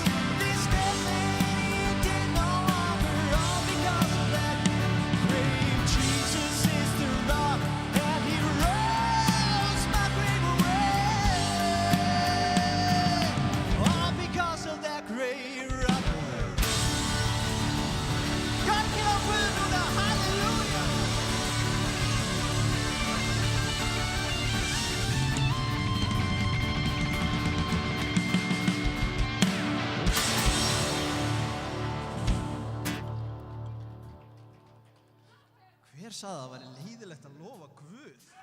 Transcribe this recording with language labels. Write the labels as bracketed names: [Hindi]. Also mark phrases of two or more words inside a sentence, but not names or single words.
[English] This dead man, he did no longer, all because of that grave. Jesus is the rock, and he rolls my grave away. All because of that great robber. Gotta get up with it now, hallelujah. [Icelandic] Hver sagði að það væri leiðilegt að lofa Guð?